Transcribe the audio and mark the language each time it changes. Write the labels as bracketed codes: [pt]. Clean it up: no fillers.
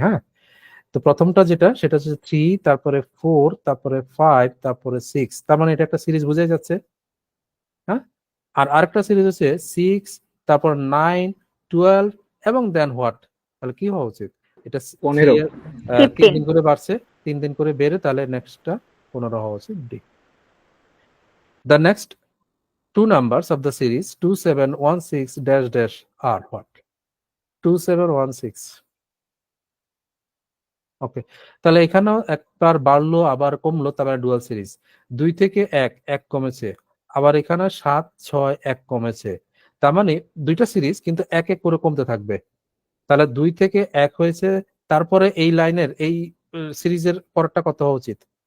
[bn] হ্যাঁ, তো প্রথমটা যেটা সেটা হচ্ছে 3 তারপরে 4 তারপরে 5 তারপরে 6, তার মানে এটা একটা সিরিজ বোঝাই যাচ্ছে। হ্যাঁ, আর আরেকটা সিরিজ হচ্ছে 6 তারপর 9 12 এবং দেন হোয়াট, তাহলে কি হওয়া উচিত এটা 15 3 দিন করে বাড়ছে 3 দিন করে বেড়ে, তাহলে নেক্সটটা 15 হওয়া উচিত D. [en] The next two numbers of the series 2716 dash dash are what? 2716. [bn] ওকে, তাহলে এখানেও একবার বাড়লো আবার কমলো, তারপরে ডুয়াল সিরিজ। 2 থেকে 1 1 কমেছে, আবার এখানে 7 6 1 কমেছে। তার মানে দুইটা সিরিজ কিন্তু এক এক করে কমতে থাকবে। তাহলে 2 থেকে 1 হয়েছে, তারপরে এই লাইনের এই সিরিজের পরেরটা কত হওয়া উচিত